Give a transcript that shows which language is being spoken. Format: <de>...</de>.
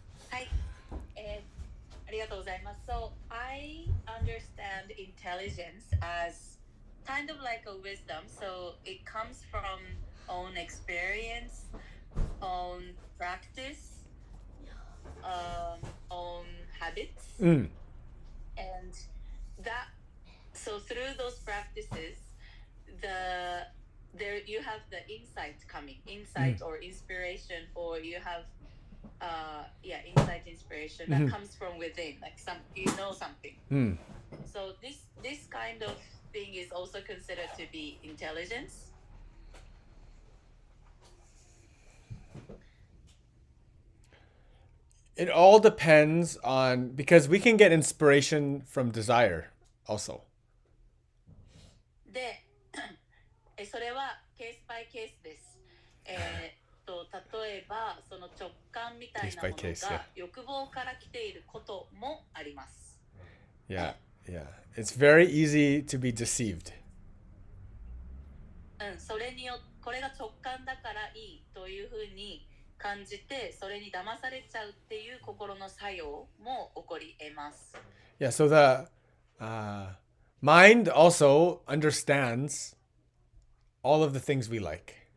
<ja>はい、ありがとうございます。</ja> <en>So I understand intelligence as kind of like a wisdom. So it comes from own experience, own practice, own habits, and that. So through those practices, there you have the insight coming, insight or inspiration, or you have insight inspiration that comes from within, like something. So this kind of thing is also considered to be intelligence. It all depends on, because we can get inspiration from desire also.</en> <ja>で、それはケースバイケースです。例えばその直感みたいなものが欲望から来ていることもあります。</ja> <en>Yeah. It's very easy to be deceived.</en> <ja>それによこれが直感だからいいというふうに感じて、それに騙されちゃうっていう心の作用も起こり得ます。</ja> <en>Yeah, so the mind also understands all of the things we like.</en>